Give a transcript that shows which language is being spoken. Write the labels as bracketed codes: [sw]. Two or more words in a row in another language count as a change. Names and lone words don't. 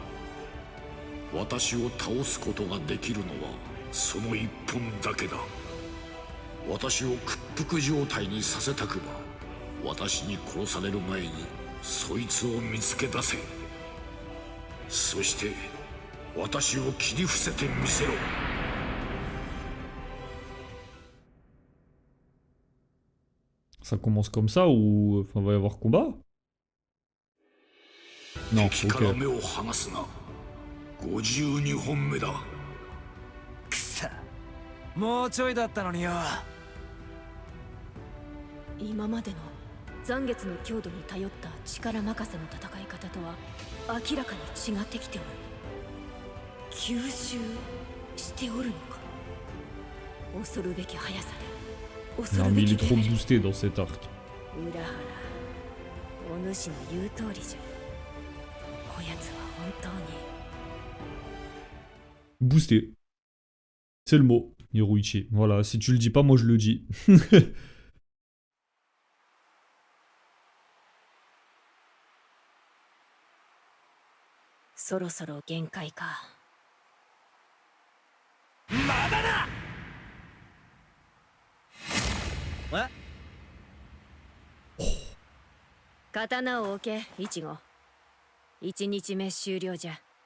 [ja] 私を倒すことができるのはその一本だけだ。私を屈服状態にさせたくば私に殺される前にそいつを見つけ出せ。そして私を切り伏せてみせろ。 [fr] Ça commence comme ça ou... Enfin va y avoir combat? Non, [ja] 敵から ok. 目を離すな。52本目だ。くさ、もうちょいだったのによ。今までの残月の強度に頼った力任せの戦い方とは明らかに違ってきておる。吸収しておるのか。恐るべき速さで恐 [fr] Non [ja] る [fr] mais [ja] べ [fr] il [ja] き [fr] est [ja] レ [fr] trop [ja] ベル。 [fr] boosté dans cet arc. [ja] 裏腹、お主の言う通りじゃ。こやつは本当に [fr] Boosté. C'est le mot, Hiroichi. Voilà, si tu le dis pas, moi je le dis. [ja] そろそろ限界か。まだだ。刀を置け、イチゴ。1日目終了じゃ。